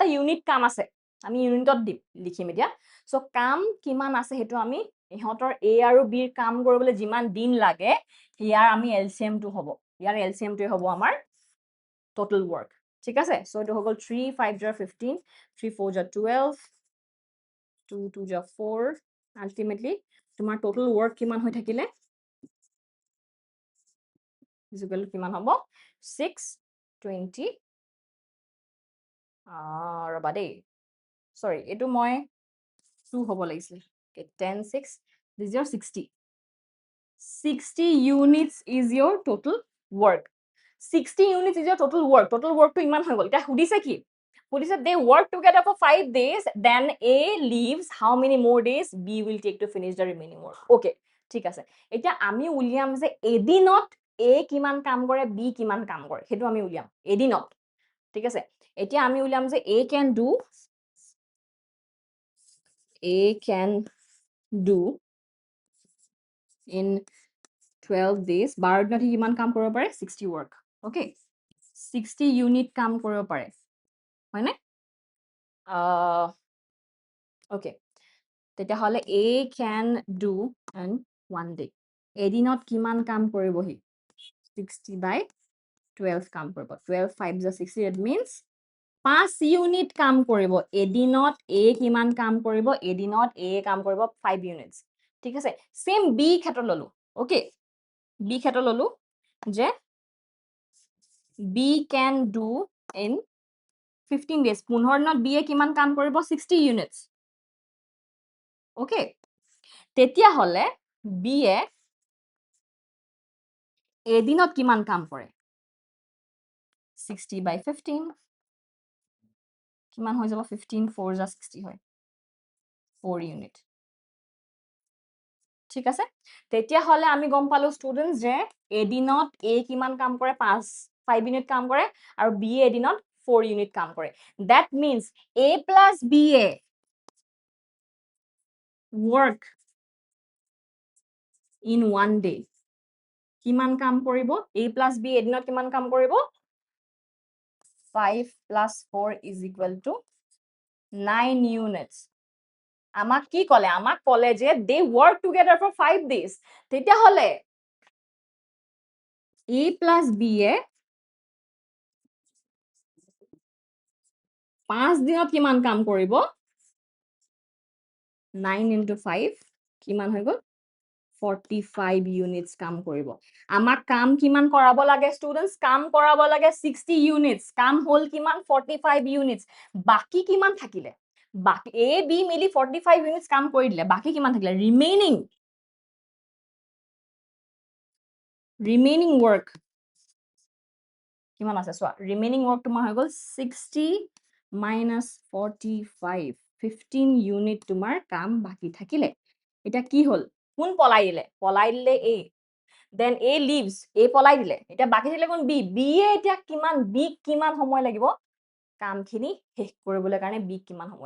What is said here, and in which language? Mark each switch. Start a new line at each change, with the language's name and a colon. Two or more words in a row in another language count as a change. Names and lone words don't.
Assamese: ইউনিট কাম আছে আমি ইউনিটত লিখিম এতিয়া সো কাম কিমান আছে হেতু আমি ইহতৰ A আৰু B ৰ কাম কৰিবলৈ যিমান দিন লাগে ইয়াৰ আমি LCM টো হ'ব ইয়াৰ LCM টো হ'ব আমাৰ
English: total work
Assamese: ঠিক আছে সো এটো হৈ গল 3 5 jar 15 3 4 jar 12 2 2 jar 4 ultimately তোমাৰ
English: total work
Assamese: কিমান হৈ থাকিলে
English: is equal to
Assamese: কিমান হ'ব 620 ৰবা দেই
English: sorry
Assamese: এটো মই 2 হ'ব লাগিছিল
English: 10 6 this is your 60 units is your total work 60 units is your total work
Assamese: to ইমান হৈ গল এটা সুধিছে কি সুধিছে
English: they work together for 5 days then A leaves how many more days B will take to finish the remaining work okay
Assamese: ঠিক আছে এটা আমি উলিয়াম যে এদিনত A কিমান কাম কৰে B কিমান কাম কৰে হেতু আমি উলিয়াম এদিনত ঠিক আছে এতিয়া আমি উলিয়াম যে A
English: can do in 12 days
Assamese: 12 দিনত কিমান কাম কৰিব পাৰে 60
English: work okay
Assamese: 60 unit কাম কৰিব পাৰে হয় নে okay তেতিয়া হলে
English: A can do in 1 day
Assamese: এদিনত কিমান কাম কৰিবহি 60 by 12 কাম কৰিব 12 5 is 60
English: it means
Assamese: 5 ইউনিট কাম কৰিব এদিনত A কিমান কাম কৰিব এদিনত A কাম কৰিব 5 units ঠিক আছে সেম B ক্ষেত্ৰ ললো ওকে B ক্ষেত্ৰ ললো যে
English: B can do in 15 days
Assamese: 15 দিনত B কিমান কাম কৰিব 60 units ওকে তেতিয়া হলে B এদিনত কিমান কাম কৰে 60 by 15 কিমান হৈ যাব 15 4 is 60 হয় 4 unit ঠিক আছে তেতিয়া হলে আমি গম পালো স্টুডেন্টস যে এদিনত A কিমান কাম কৰে 5 ইউনিট কাম কৰে আৰু B এদিনত 4 ইউনিট কাম কৰে
English: that means A plus B work in 1 day
Assamese: কিমান কাম কৰিব
English: A plus B
Assamese: এদিনত কিমান কাম কৰিব
English: 5 plus 4 is equal to 9 units
Assamese: আমাক কি কলে আমাক কলে যে
English: they work together for 5 days
Assamese: তেতিয়া হলে
English: A plus B
Assamese: 5 দিনত কিমান কাম কৰিব 9 into 5 কিমান হৈ গল 45 units কাম কৰিব আমাক কাম কিমান কৰাব লাগে স্টুডেন্টস কাম কৰাব লাগে 60 units কাম হল কিমান 45 units বাকি কিমান থাকিলে বাকি A B মিলি 45 units কাম কৰি দিলে বাকি কিমান থাকিলে
English: remaining work
Assamese: কিমান আছে সোৱা
English: remaining work
Assamese: তোমাৰ হৈ গল 60 minus 45 15 unit তোমাৰ কাম বাকি থাকিলে এটা কি হল কোন পলাই দিলে A
English: then A leaves
Assamese: A পলাই দিলে এটা বাকি থাকিলে কোন B B এটা কিমান B কিমান সময় লাগিব কামখিনি শেষ কৰিবলৈ কাৰণে B কিমান সময়